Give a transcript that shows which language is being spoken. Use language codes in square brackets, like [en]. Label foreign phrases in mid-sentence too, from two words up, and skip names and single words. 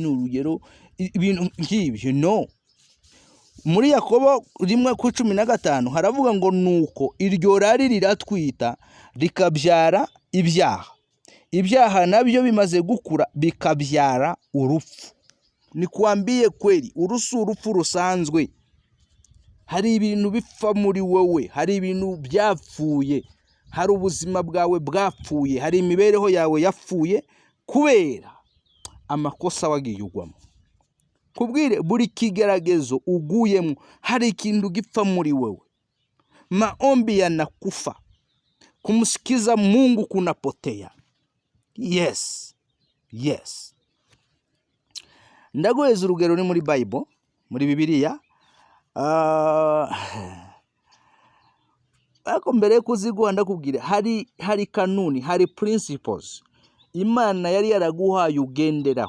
[rw] N'urugero ibintu nk'ibyo no. Muri Yakobo 1:15 haravuga ngo nuko iryo rari riratwita rikabyara ibyaha, ibyaha nabyo bimaze gukura bikabyara urupfu. [sw] Nikwambie kweli, [rw] urupfu rusanzwe. Hari ibintu bipfa muri wowe, hari ibintu byapfuye, hari ubuzima bwawe bwapfuye, hari imibereho yawe yapfuye kubera amakosa wagiye ugwamo. Kubwire buri kigeragezo uguyemo hari ikintu gipfa muri wewe. [sw] Maombi yanakufa, kumsikiza Mungu kunapotea. [rw] Yes. Ndaguheza urugero ni muri Bible, muri Bibiliya. Ariko mbere yo kuziguha ndakubwira hari kanuni, hari principles Imana yari yaraguhaye ugenderaho.